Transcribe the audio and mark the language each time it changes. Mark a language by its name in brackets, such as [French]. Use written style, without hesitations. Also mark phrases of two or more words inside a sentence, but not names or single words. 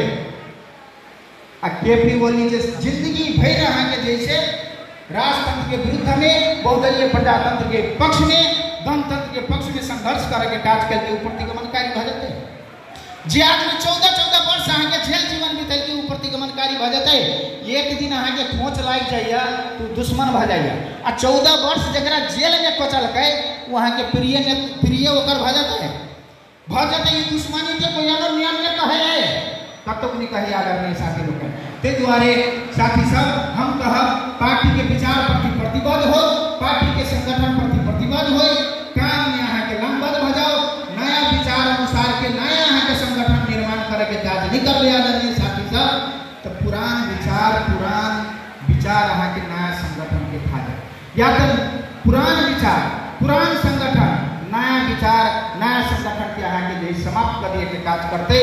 [Maithili] आ केपी ओली जे जिंदगी भर अहाँ के जैसे राजतंत्र के विरुद्ध में बहुदलीय प्रजातंत्र के पक्ष में गणतंत्र के पक्ष में संघर्ष करे के काज करके प्रतिगमनकारी भ जेतै। जे आदमी 14 वर्ष अहाँ के जेल जीवन बीतल के प्रतिगमनकारी भ जेतै। एक दिन अहाँ के खोच लाग जाइए तो दुश्मन भ जाइए। आ 14 वर्ष जकरा जेल में कोचलकै वहाँ के प्रिय ओकर भ जेतै। ई दुश्मनी के कोई और नियम में कहे है कतक नहीं कहे। आदरणीय साथी लोग ते द्वारे साथी सब हम कहब पार्टी के विचार प्रति प्रतिबद्ध हो, पार्टी के संगठन प्रति प्रतिबद्ध हो, काम में अहाँ के लंबद भ जाओ, नया विचार अनुसार के नया अहाँ के संगठन निर्माण करे के काज नहीं कर ले। आदरणीय साथी सब तो पुरान विचार अहाँ के नया संगठन के खा जाए या तो पुरान विचार पुरान संगठन नया विचार नया संगठन के अहाँ के समाप्त कर दिए के काज करते।